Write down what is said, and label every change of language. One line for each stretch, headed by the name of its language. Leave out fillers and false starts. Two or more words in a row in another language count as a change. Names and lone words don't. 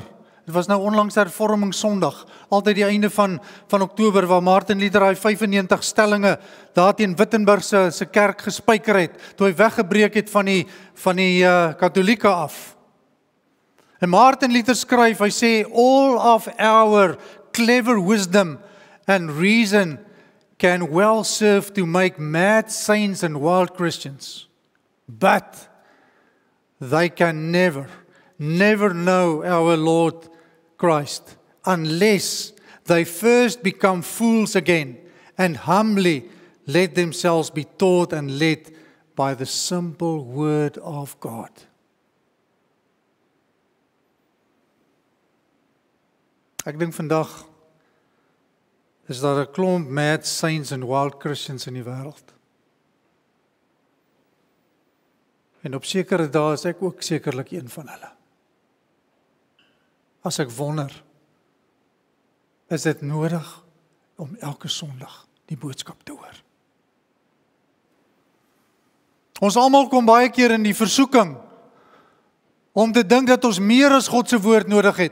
Afrikaans: Dit was nou onlangs hervorming Sondag, altyd die einde van Oktober, waar Martin Luther hy 95 stellinge daar teen Wittenberg se kerk gespyker het, toe hy weggebreek het van die Katolieke af. En Martin Luther skryf, hy sê,
English: all of our clever wisdom and reason can well serve to make mad saints and wild Christians, but they can never know our Lord Christ unless they first become fools again and humbly let themselves be taught and led by the simple word of God.
Afrikaans: Ek dink vandag is daar 'n klomp
English: mad saints and wild Christians
Afrikaans: in die wêreld. En op sekere dae is ek ook sekerlik een van hulle. As ek wonder, is dit nodig om elke Sondag die boodskap te hoor. Ons almal kom baie keer in die versoeking om te dink dat ons meer as God se woord nodig het.